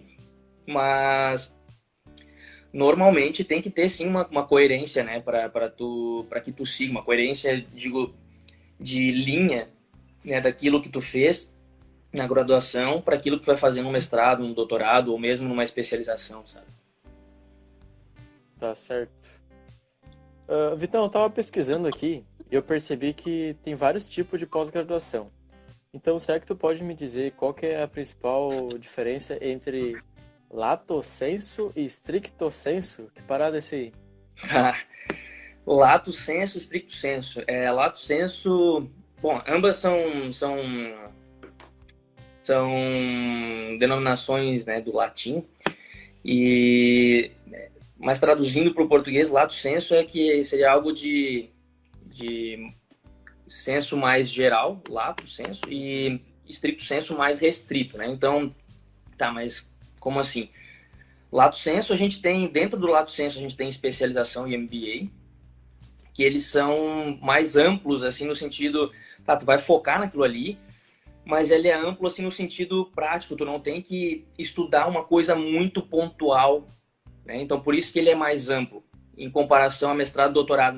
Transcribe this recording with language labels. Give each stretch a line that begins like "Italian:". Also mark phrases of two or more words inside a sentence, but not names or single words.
Portuguese: Mas normalmente tem que ter sim uma coerência, né, para que tu siga, uma coerência, digo, de linha, né, daquilo que tu fez na graduação para aquilo que tu vai fazer no mestrado, no doutorado ou mesmo numa especialização, sabe? Tá certo. Vitão, eu tava pesquisando aqui e eu percebi que tem vários tipos de pós-graduação. Então, será que tu pode me dizer qual que é a principal diferença entre
Latin: lato sensu
Portuguese: e
Latin: stricto sensu?
Portuguese: Que parada é essa aí?
Latin: Lato sensu, stricto sensu. Lato sensu,
Portuguese: bom, ambas são denominações, né, do latim, mas traduzindo para o português,
Latin: lato sensu
Portuguese: que seria algo de senso mais geral,
Latin: lato sensu,
Portuguese: e
Latin: stricto sensu
Portuguese: mais restrito, né? Então, tá, mas como assim?
Latin: Lato sensu,
Portuguese: dentro do
Latin: lato sensu
Portuguese: a gente tem especialização e MBA, que eles são mais amplos, assim, no sentido, tá, tu vai focar naquilo ali, mas ele é amplo, assim, no sentido prático, tu não tem que estudar uma coisa muito pontual, né? Então, por isso que ele é mais amplo, em comparação a mestrado e doutorado.